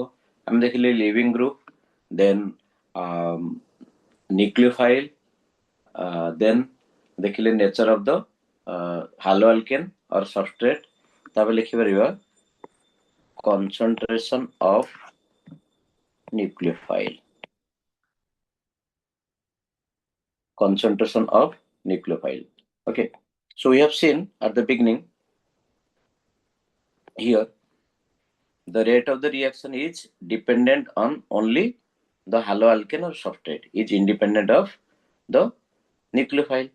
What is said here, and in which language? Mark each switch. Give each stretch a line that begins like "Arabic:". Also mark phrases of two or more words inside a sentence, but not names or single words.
Odia: ଆମେ ଦେଖିଲେ
English: living group, then nucleophile, then ଦେଖିଲେ nature of the haloalkene or substrate,
Odia: ତାପରେ ଲେଖିପାରିବା
English: concentration of nucleophile. Concentration of nucleophile. Okay, so we have seen at the beginning here the rate of the reaction is dependent on only the haloalkane or substrate, is independent of the nucleophile.